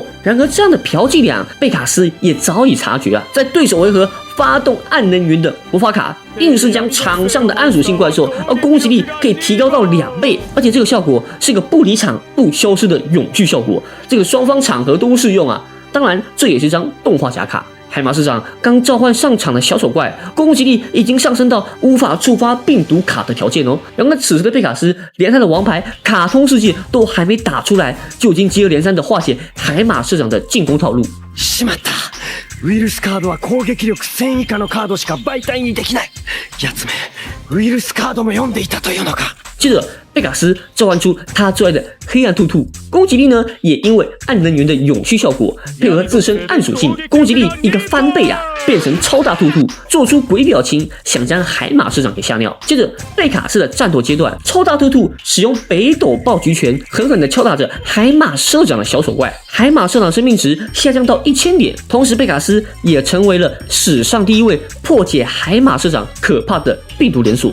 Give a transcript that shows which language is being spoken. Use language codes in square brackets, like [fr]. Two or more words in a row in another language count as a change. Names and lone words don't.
[zh] 然而这样的嫖伎俩，贝卡斯也早已察觉在对手回合发动暗能源的魔法卡，硬是将场上的暗属性怪兽攻击力可以提高到2倍，而且这个效果是个不离场不消失的永续效果，双方场合都适用当然，这也是张动画假卡。海马社长刚召唤上场的小丑怪，攻击力已经上升到无法触发病毒卡的条件然而此时的贝卡斯连他的王牌卡通世界都还没打出来，就已经接二連三的化解海馬社長的進攻套路。 [ja] しまった。ウイルスカードは攻撃力1000以下のカードしか媒体にできない。やつめ、ウイルスカードも読んでいたというのか。 [zh] 接着，贝卡斯召唤出他最爱的黑暗兔兔，攻击力呢也因为暗能源的永续效果，配合自身暗属性，攻击力一个翻倍变成超大兔兔，做出鬼表情，想将海马社长给吓尿。接着，贝卡斯的战斗阶段，超大兔兔使用北斗暴菊拳，狠狠地敲打着海马社长的小丑怪，海马社长生命值下降到1000点，同时贝卡斯也成为了史上第一位破解海马社长可怕的病毒连锁。